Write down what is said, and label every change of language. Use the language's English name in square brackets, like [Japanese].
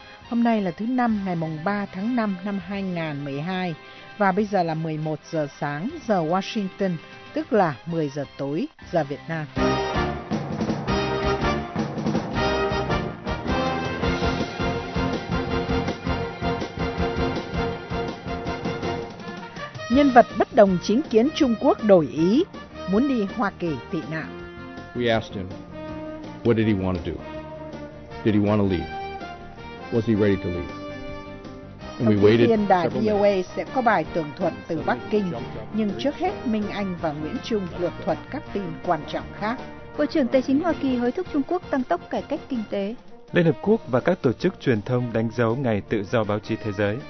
[Vietnamese] Hôm nay là thứ Năm, ngày 3 tháng 5 năm 2012, và bây giờ là 11 giờ sáng giờ Washington, tức là 10 giờ tối giờ Việt Nam. Nhân vật bất đồng chính kiến Trung Quốc đổi ý, muốn đi Hoa Kỳ tị nạn. [English] We asked him, what did he want to do? Did he want to leave? Was he ready to leave? [Vietnamese] Thông tin viên đài VOA sẽ có bài tường thuật từ Bắc Kinh, nhưng trước hết Minh Anh và Nguyễn Trung lược thuật các tin quan trọng khác. Bộ trưởng Tài chính Hoa Kỳ hối thúc Trung Quốc tăng tốc cải cách kinh tế. Liên Hợp Quốc và các tổ chức truyền thông đánh dấu ngày tự do báo chí thế giới.